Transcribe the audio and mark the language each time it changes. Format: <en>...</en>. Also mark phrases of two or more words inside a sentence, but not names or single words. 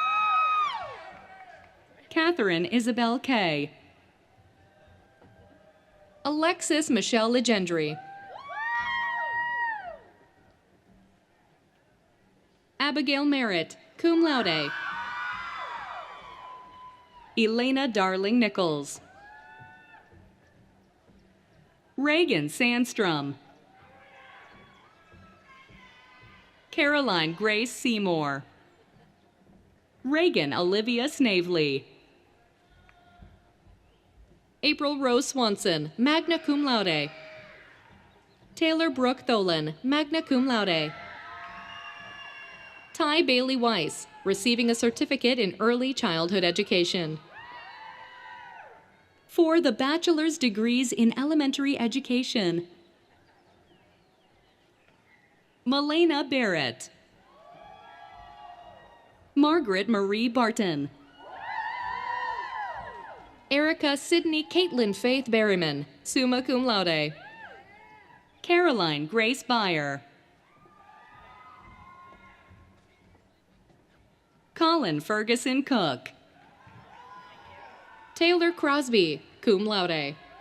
<en>Catherine Isabel Kay. Alexis Michelle Legendry. Abigail Merritt,</en> <la>cum laude.</la> <en>Elena Darling Nichols. Reagan Sandstrom. Caroline Grace Seymour. Reagan Olivia Snavely. April Rose Swanson,</en> <la>magna cum laude.</la> <en>Taylor Brooke Tholen,</en> <la>magna cum laude.</la> <en>Ty Bailey Weiss, receiving a certificate in early childhood education. For the bachelor's degrees in elementary education, Melena Barrett. Margaret Marie Barton. Erica Sydney Caitlin Faith Berryman,</en> <la>summa cum laude.</la> <en>Caroline Grace Beyer. Colin Ferguson Cook. Taylor Crosby,</en> <la>cum laude.</la>